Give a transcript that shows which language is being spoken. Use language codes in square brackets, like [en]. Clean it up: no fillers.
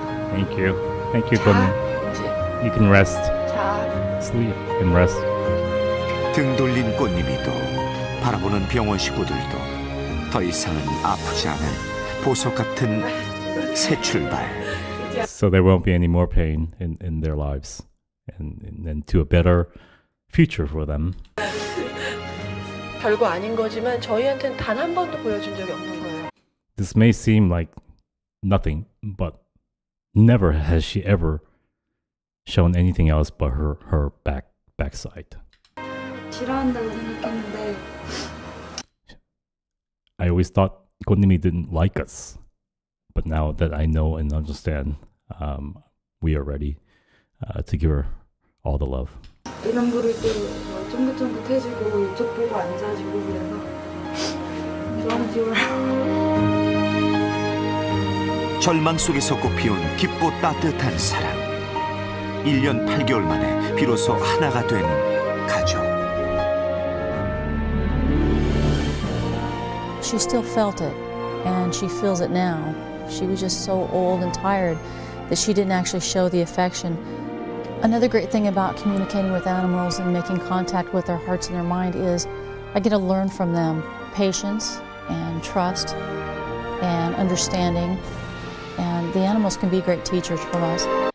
[en] Thank you. Thank you, Gunnim. You can rest. [ko] 자. [en] Sleep and rest. [ko] 등 돌린 꽃님이도 바라보는 병원 식구들도 더 이상은 아프지 않은 보석 같은 새 출발. [en] So there won't be any more pain in their lives and to a better future for them. [ko] 별거 아닌 거지만 저희한테는 단 한 번도 보여준 적이 없는 거예요. [en] This may seem like nothing, but never has she ever shown anything else but her backside. [ko] 싫어한다고 생각했는데 [en] I always thought Gonimi didn't like us, but now that I know and understand, we are ready to give her all the love. [ko] 이름 부를 때도 쫑긋쫑긋해지고 이쪽 보고 앉아주고 그래서 너무 귀여워요. 절망 속에서 꽃피운 깊고 따뜻한 사랑. 1년 8개월 만에 비로소 하나가 된 가족. [en] She still felt it, and she feels it now. She was just so old and tired that she didn't actually show the affection. Another great thing about communicating with animals and making contact with their hearts and their mind is I get to learn from them patience and trust and understanding, and the animals can be great teachers for us.